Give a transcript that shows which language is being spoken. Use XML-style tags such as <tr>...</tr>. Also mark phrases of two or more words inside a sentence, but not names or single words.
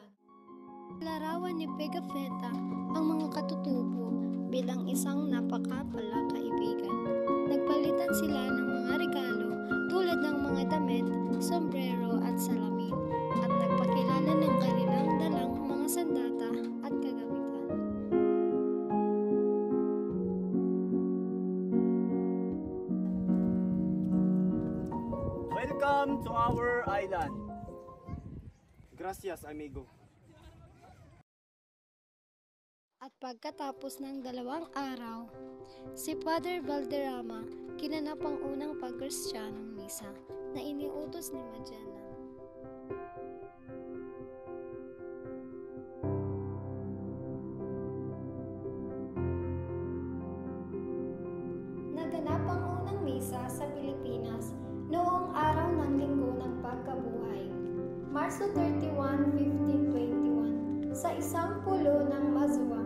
<tl>Larawan ni Pigafetta ang mga katutubo bilang isang napakapala kaibigan. Nagpalitan sila ng mga regalo tulad ng mga damit, sombrero at salamin at nagpakilala ng kanilang dalang mga sandata at kagamitan.</tl> <en>Welcome to our island.</en> <es>Gracias, amigo.</es> <tl>At pagkatapos ng 2 araw, si Father Valderrama kinanap ang unang pag-Kristiyanong misa na iniutos ni Magellan. Naganap ang unang misa sa Pilipinas noong araw ng Linggo ng Pagkabuhay, Marso 31, 1521, sa isang pulo ng Mazua.</tl>